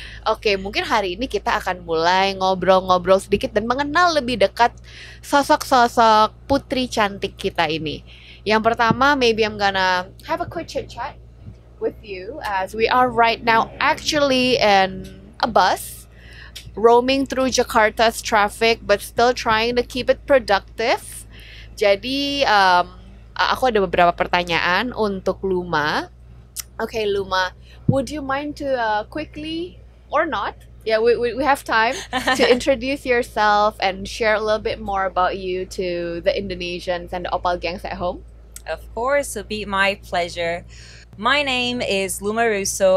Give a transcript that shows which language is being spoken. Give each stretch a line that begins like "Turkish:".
Indonesian: Oke, mungkin hari ini kita akan mulai ngobrol-ngobrol sedikit dan mengenal lebih dekat sosok-sosok putri cantik kita ini. Yang pertama,
English: maybe I'm gonna have a quick chit-chat with you as we are right now actually in a bus roaming through Jakarta's traffic but still trying to keep it productive.
Indonesian: Jadi, aku ada beberapa pertanyaan untuk Luma.
English: Okay, Luma, would you mind to quickly, or not, yeah, we have time to introduce yourself and share a little bit more about you to the Indonesians and the Oppal gangs at home? Of course, it'll be my pleasure. My name is Luma Russo.